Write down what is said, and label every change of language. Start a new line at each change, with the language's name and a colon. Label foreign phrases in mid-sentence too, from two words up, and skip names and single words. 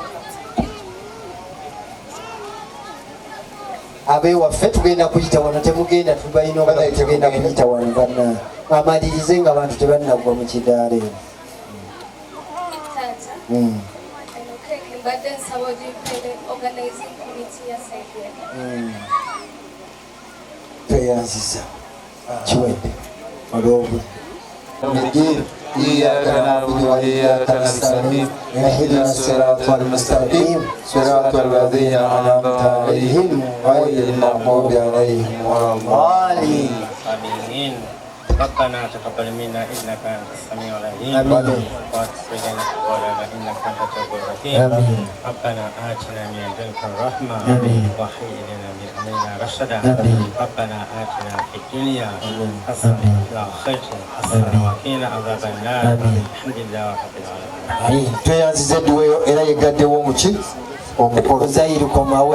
Ganda: abewaffe tugenda kuyita wano temugenda tubalina oba tugenda kuyita wano banna amalirize nga abantu tebannagwa mu kidaala eno mbadde nsaba ogipeere
English: organizing committee
Ganda: yasaideyo tweyanziza kiwedde olw'obudde
Arabic: إياك نعبد وإياك نستعين اهدنا الصراط المستقيم صراط الذين أنعمت عليهم غير المغضوب عليهم ولا الضالين آمين. ربنا تقبل منا إنك أنت السميع العليم آمين. وأغفر لنا إنك إنك أنت التواب الرحيم ربنا آتنا من لدنك الرحمة وهيئ لنا من أمرنا رشدا ربنا آتنا في الدنيا حسنة وفي الآخرة حسنة وقنا عذاب النار الحمد لله رب العالمين.
Ganda: tweyanziza edduweyo era yegaddewo omuki omukolo Zairi komawe